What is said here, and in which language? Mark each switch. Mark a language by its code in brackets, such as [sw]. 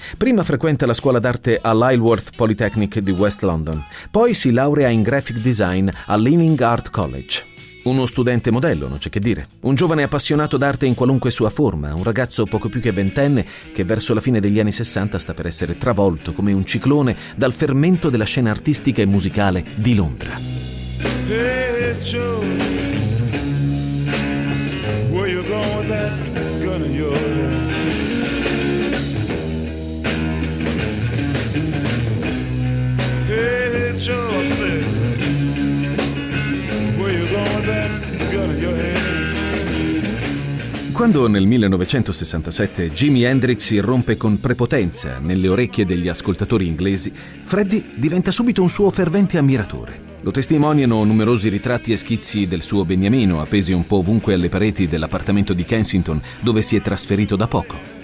[it] Prima frequenta la scuola d'arte all'Isleworth Polytechnic di West London, poi si laurea in graphic design all'Ealing Art College. Uno studente modello, non c'è che dire. Un giovane appassionato d'arte in qualunque sua forma, un ragazzo poco più che ventenne che verso la fine degli anni 60 sta per essere travolto come un ciclone dal fermento della scena artistica e musicale di Londra. [en] Hey, Joe. Where you going with that gun of yours? Hey, Joe, I said, where you going with that gun of your head? [it] Quando nel 1967 Jimi Hendrix irrompe con prepotenza nelle orecchie degli ascoltatori inglesi, Freddie diventa subito un suo fervente ammiratore. Lo testimoniano numerosi ritratti e schizzi del suo beniamino appesi un po' ovunque alle pareti dell'appartamento di Kensington dove si è trasferito da poco.